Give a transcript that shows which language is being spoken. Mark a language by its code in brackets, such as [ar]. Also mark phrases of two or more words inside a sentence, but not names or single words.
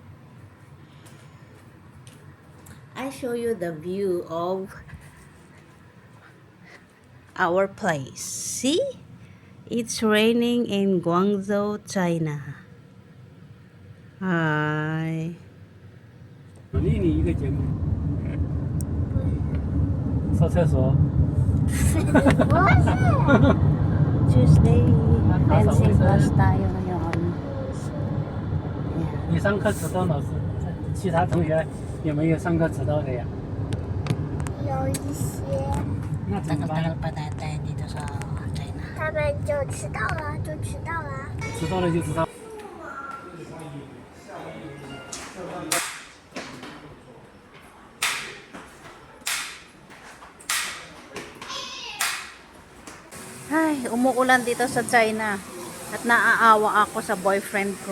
[en] I show you the view of our place. See? It's raining in Guangzhou, China. Hi. [zh] 另一个节目，上厕所。 [en] Tuesday, fencing class [tl] tayo ngayon. [zh] 你上课迟到老师，其他同学有没有上课迟到的呀？有一些，那怎么办？ [tl] Tagal-tagal pa tayo dito sa China. [zh] 他们就迟到了，就迟到了。迟到了就知道。 [tl] Ay, umuulan dito sa China. At naaawa ako sa boyfriend ko.